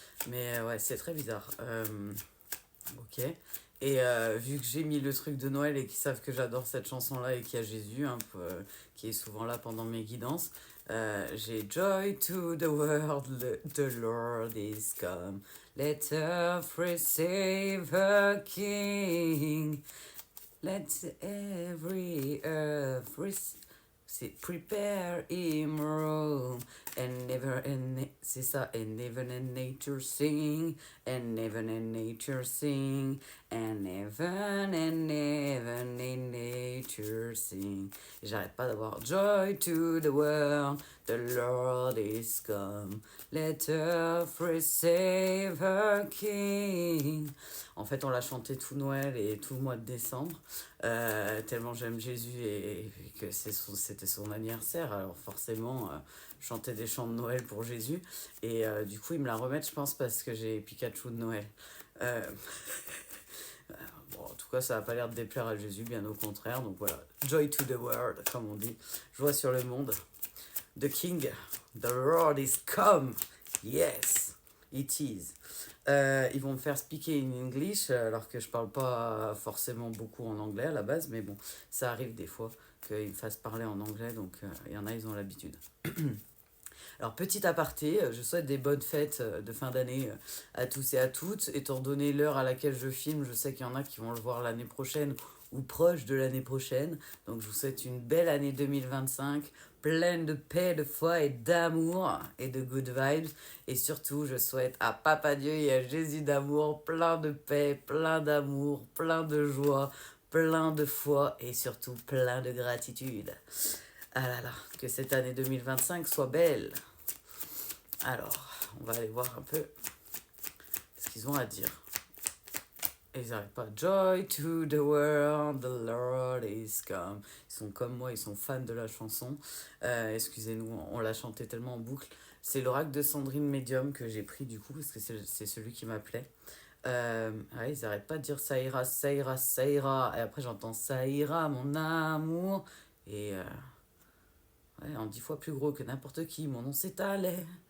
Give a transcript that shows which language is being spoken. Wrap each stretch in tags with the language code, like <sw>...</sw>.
<fr>Mais ouais, c'est très bizarre. Ok. Et vu que j'ai mis le truc de Noël et qu'ils savent que j'adore cette chanson-là et qu'il y a Jésus, hein, qui est souvent là pendant mes guidances, j'ai</fr> <en>Joy to the world, the Lord is come. Let earth receive her King. Let every earth prepare him room, and never and</en> <fr>c'est ça,</fr> <en>and heaven and nature sing, and heaven and nature sing, and heaven and nature sing.</en> <fr>Et j'arrête pas d'avoir</fr> <en>joy to the world, the Lord is come, let earth receive her King.</en> <fr>En fait, on l'a chanté tout Noël et tout le mois de décembre, tellement j'aime Jésus et que c'était son anniversaire. Alors forcément, chanter des chants de Noël pour Jésus. Et du coup, ils me la remettent, je pense, parce que j'ai Pikachu de Noël. Euh, bon, en tout cas, ça n'a pas l'air de déplaire à Jésus, bien au contraire. Donc voilà,</fr> <en>joy to the world,</en> <fr>comme on dit. Joie sur le monde.</fr> <en>The King, the Lord is come. Yes, it is.</en> <fr>Ils vont me faire</fr> <en>speaker in English</en> <fr>alors que je parle pas forcément beaucoup en anglais à la base, mais bon, ça arrive des fois qu'ils me fassent parler en anglais, donc il y en a, ils ont l'habitude. Alors, petit aparté, je souhaite des bonnes fêtes de fin d'année à tous et à toutes. Étant donné l'heure à laquelle je filme, je sais qu'il y en a qui vont le voir l'année prochaine ou proche de l'année prochaine. Donc, je vous souhaite une belle année 2025, pleine de paix, de foi et d'amour et de good vibes. Et surtout, je souhaite à Papa Dieu et à Jésus d'amour plein de paix, plein d'amour, plein de joie, plein de foi et surtout plein de gratitude. Ah là là, que cette année 2025 soit belle. Alors, on va aller voir un peu ce qu'ils ont à dire. Et ils n'arrêtent pas.</fr> <en>Joy to the world, the Lord is come.</en> <fr>Ils sont comme moi, ils sont fans de la chanson. Excusez-nous, on l'a chanté tellement en boucle. C'est l'oracle de Sandrine Medium que j'ai pris du coup, parce que c'est celui qui m'appelait. Ouais, ils n'arrêtent pas de dire ça ira, ça ira, ça ira. Et après j'entends ça ira, mon amour. Et ouais, en 10 fois plus gros que n'importe qui, mon nom s'étalait.</fr>